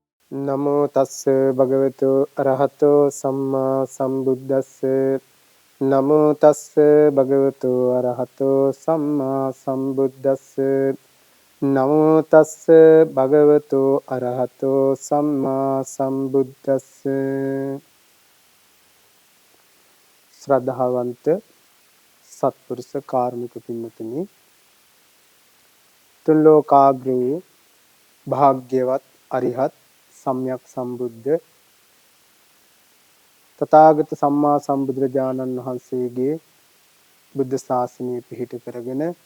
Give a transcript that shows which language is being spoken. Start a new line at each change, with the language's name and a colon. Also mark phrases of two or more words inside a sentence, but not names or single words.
Pali: නමෝ තස්ස භගවතු අරහතෝ සම්මා සම්බුද්දස්ස නමෝ තස්ස භගවතු අරහතෝ සම්මා සම්බුද්දස්ස නමෝ තස්ස භගවතු අරහතෝ සම්මා සම්බුද්දස්ස
Sinhala: ශ්‍රද්ධාවන්ත සත්පුරුෂ කාර්මික පින්වතුනි තුන් ලෝකාග්‍ර වූ භාග්‍යවත් අරිහත් සම්්‍යක් සම්බුද්ධ තථාගත සම්මා සම්බුදුරජාණන් වහන්සේගේ බුද්ධ ශාසනය පිහිට කරගෙන